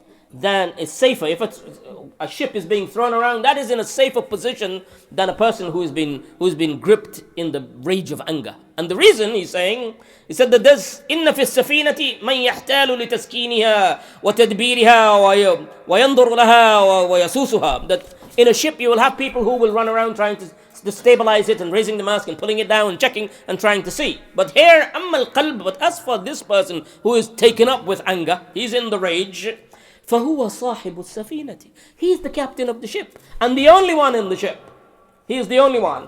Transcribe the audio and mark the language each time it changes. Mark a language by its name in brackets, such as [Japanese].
[English] If a ship is being thrown around, that is in a safer position than a person who's been gripped in the rage of anger. And the reason he said that there's [Arabic] إن في السفينة من يحتال لتسكينها وتدبيرها وينظر لها ويسوسها. [English] That in a ship you will have people who will run around trying to stabilize it and raising the mast and pulling it down and checking and trying to see. But here [Arabic] أما القلب. [English] But as for this person who is taken up with anger, he's in the rage. [Arabic] فهو صاحب السفينة. [English] He's the captain of the ship and the only one in the ship. He is the only one.